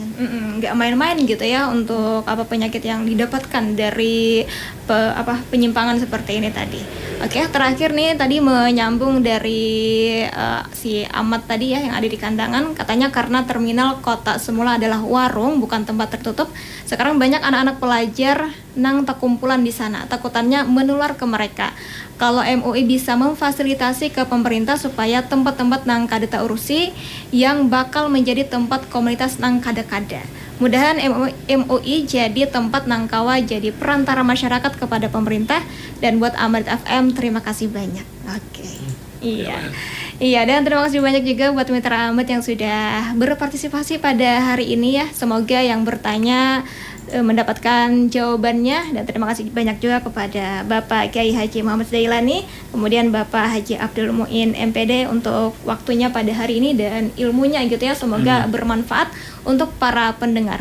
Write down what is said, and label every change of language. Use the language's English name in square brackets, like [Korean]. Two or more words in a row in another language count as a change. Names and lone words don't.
[Indonesian] Nggak main-main gitu ya untuk penyakit yang didapatkan dari penyimpangan seperti ini tadi. Oke, terakhir nih tadi menyambung dari si Ahmad tadi ya yang ada di Kandangan, katanya karena terminal kota semula adalah warung bukan tempat tertutup. Sekarang banyak anak-anak pelajar nang terkumpulan di sana, takutannya menular ke mereka. Kalau MUI bisa memfasilitasi ke pemerintah supaya tempat-tempat nang kada urusi yang bakal menjadi tempat komunitas nang kada-kada. [Banjar] Mudahan MUI jadi tempat nang kawa jadi perantara masyarakat kepada pemerintah. [Indonesian] Dan buat Amarit FM terima kasih banyak. Oke. Iya, dan terima kasih banyak juga buat Mitra Ahmad yang sudah berpartisipasi pada hari ini ya. Semoga yang bertanya mendapatkan jawabannya, dan terima kasih banyak juga kepada Bapak Kiai Haji Muhammad Zailani, kemudian Bapak Haji Abdul Muin MPD untuk waktunya pada hari ini dan ilmunya gitu ya, semoga bermanfaat untuk para pendengar.